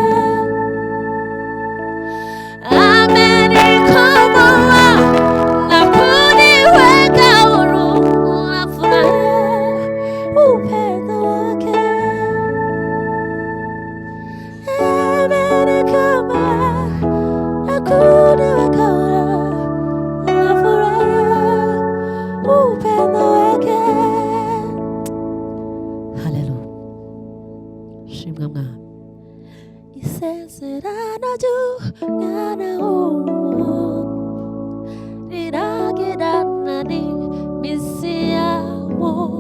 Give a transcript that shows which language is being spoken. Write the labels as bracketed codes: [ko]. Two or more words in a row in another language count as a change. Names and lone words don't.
[sw] Amenikomboa na kuniweka huru, nafurahia upendo wake. Amenikomboa na kuniweka huru, nafurahia upendo wake. [rw] Haleluya. Shimwa Mwami. Isezerano ry'umwana w'umuntu riragirana n'iminsi yawo.